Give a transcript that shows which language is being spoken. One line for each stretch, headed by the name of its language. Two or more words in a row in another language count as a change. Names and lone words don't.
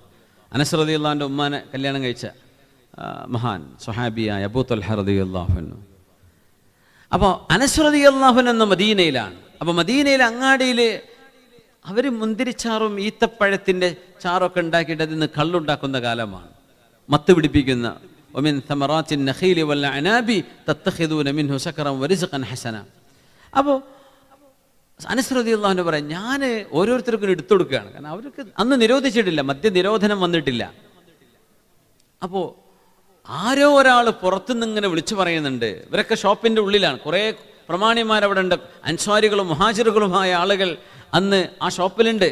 Malayalam: അനസ് റളിയല്ലാഹുവിൻ്റെ ഉമ്മാനെ കല്യാണം കഴിച്ച മഹാൻ സ്വഹാബിയായ അബൂ ത്വൽഹ
Arabic: رضي الله عنه.
Malayalam: അപ്പോൾ അനസ്
Arabic: رضي الله عنه
Malayalam: മദീനയിലാണ്. അപ്പോൾ മദീനയിലെ അങ്ങാടിയിൽ അവർ മുന്തിരിച്ചാറും ഈത്തപ്പഴത്തിൻ്റെ ചാറൊക്കെ ഉണ്ടാക്കിയിട്ട് അതിൽ നിന്ന് കള്ളുണ്ടാക്കുന്ന കാലമാണ്. മത്ത് പിടിപ്പിക്കുന്ന
Arabic: ومن ثمرات النخيل والعناب تتخذون منه سكرا ورزقا حسنا.
Malayalam: അപ്പോൾ അനസ്
Arabic: رضي الله عنه
Malayalam: പറയാം, ഞാൻ ഓരോരുത്തർക്കും എടുത്തു കൊടുക്കുകയാണ്. കാരണം അവർക്ക് അന്ന് നിരോധിച്ചിട്ടില്ല, മദ്യ നിരോധനം വന്നിട്ടില്ല. അപ്പോൾ ആരോ ഒരാൾ പുറത്തുനിന്ന് ഇങ്ങനെ വിളിച്ചു പറയുന്നുണ്ട്. ഇവരൊക്കെ ഷോപ്പിൻ്റെ ഉള്ളിലാണ്, കുറേ പ്രമാണിമാരവിടെ ഉണ്ട്, അൻസ്വാരികളും മുഹാജിറുകളുമായ ആളുകൾ അന്ന് ആ ഷോപ്പിലുണ്ട്.